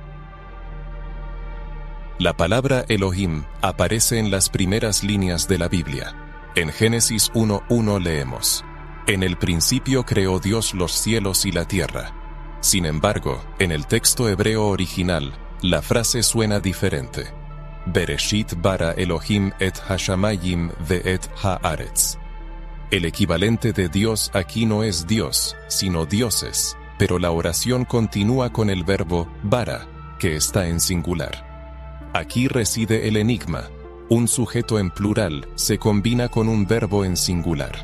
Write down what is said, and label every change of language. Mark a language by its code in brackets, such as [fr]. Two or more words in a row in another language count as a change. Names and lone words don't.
[es] La palabra Elohim aparece en las primeras líneas de la Biblia. En Génesis 1:1 leemos: «En el principio creó Dios los cielos y la tierra». Sin embargo, en el texto hebreo original, la frase suena diferente. [he] בראשית ברא אלהים את השמים ואת הארץ. [es] El equivalente de Dios aquí no es Dios, sino dioses, pero la oración continúa con el verbo bara, que está en singular. Aquí reside el enigma: un sujeto en plural se combina con un verbo en singular.